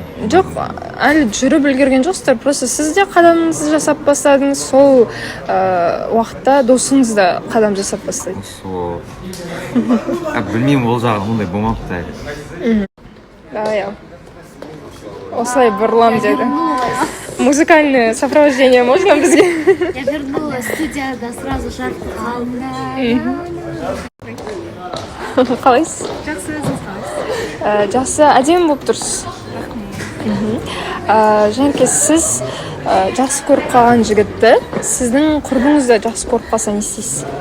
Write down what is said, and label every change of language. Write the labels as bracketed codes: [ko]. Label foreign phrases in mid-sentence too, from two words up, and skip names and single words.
[kk] Жоқ, әлі жүріп үлгерген жоқсыздар, просто сіз де қадамыңызды жасап бастадыңыз, сол уақытта досыңыз да қадам жасап бастайды. Білмеймін, ол жағы ондай болмапты әлі. Давай, осылай бұрылам деді. [ru] Музыкальное сопровождение можно бізге? Я вернулась, [kk] студияда сразу жарты қалды. Қалайсыз? Жақсы, өзіңіз қалайсыз? Жақсы, әдемі болып тұрсыз. Жәнке, сіз жақсы көріп қалған жігітті, сіздің құрбыңыз да жақсы көріп қалса не істейсіз?